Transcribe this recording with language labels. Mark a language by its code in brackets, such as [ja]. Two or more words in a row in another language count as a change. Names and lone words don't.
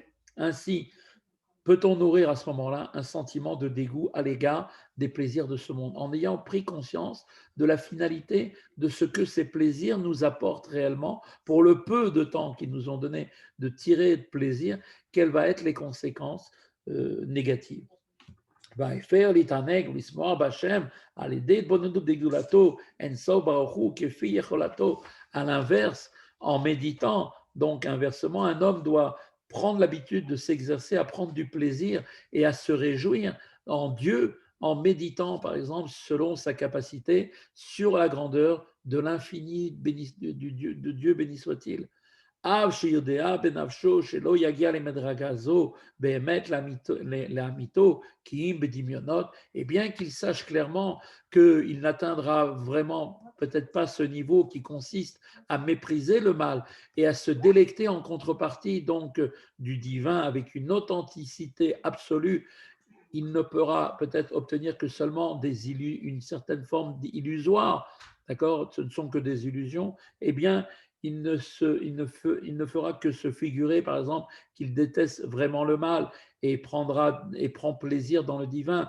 [fr] Ainsi, peut-on nourrir à ce moment-là un sentiment de dégoût à l'égard des plaisirs de ce monde, en ayant pris conscience de la finalité de ce que ces plaisirs nous apportent réellement, pour le peu de temps qu'ils nous ont donné de tirer de plaisir, quelles vont être les conséquences négatives. [he] ויפר להתענג ולשמוח בהשם על ידי התבוננות בגדולתו אינסוף ברוך הוא כפי יכולתו. [fr] À l'inverse, en méditant, donc inversement, un homme doit prendre l'habitude de s'exercer à prendre du plaisir et à se réjouir en Dieu en méditant, par exemple, selon sa capacité sur la grandeur de l'infini de Dieu béni soit-il. [he] אב שיודע בנפשו שלא יגיע למדרגה זו באמת לאמיתו כי אם בדמיונות, [fr] et bien qu'il sache clairement qu'il n'atteindra vraiment peut-être pas ce niveau qui consiste à mépriser le mal et à se délecter en contrepartie donc du divin avec une authenticité absolue. Il ne pourra peut-être obtenir que seulement une certaine forme d'illusoire, d'accord, ce ne sont que des illusions, eh bien, il ne fera que se figurer, par exemple, qu'il déteste vraiment le mal et prend plaisir dans le divin.